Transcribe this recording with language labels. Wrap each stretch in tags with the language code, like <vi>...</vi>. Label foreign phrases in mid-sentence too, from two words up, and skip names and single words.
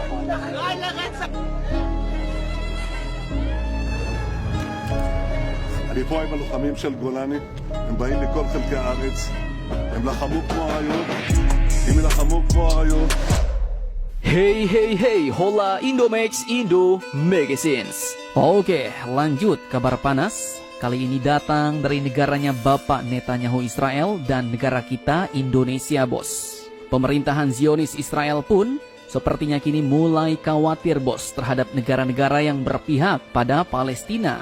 <he>אני פה עם הלוחמים של גולני, הם באים מכל חלקי הארץ, הם לחמו כמו אריות, אם ילחמו כמו אריות.</he> <id>Hey hey hey, hola Indomax Indo Magazines. Oke, lanjut kabar panas. Kali ini datang dari negaranya Bapak Netanyahu Israel dan negara kita Indonesia, bos. Pemerintahan Zionis Israel pun sepertinya kini mulai khawatir, bos, terhadap negara-negara yang berpihak pada Palestina.</id>